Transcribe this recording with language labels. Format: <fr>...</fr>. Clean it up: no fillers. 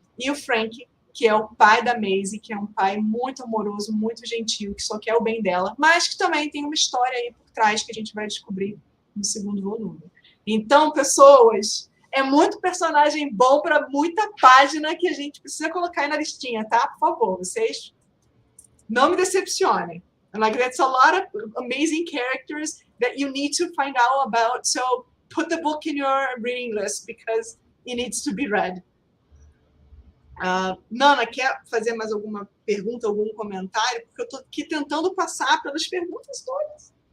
<pt>E o Frank, que é o pai da Maisie, que é um pai muito amoroso, muito gentil, que só quer o bem dela, mas que também tem uma história aí por trás que a gente vai descobrir no segundo volume. Então, pessoas, é muito personagem bom para muita página que a gente precisa colocar aí na listinha, tá? Por favor, vocês não me decepcionem.</pt> <en>And like, that's a lot of amazing characters that you need to find out about. So put the book in your reading list because it needs to be read.</en> <pt>Nana, quer fazer mais alguma pergunta, algum comentário? Porque eu estou aqui tentando passar pelas perguntas todas.</pt>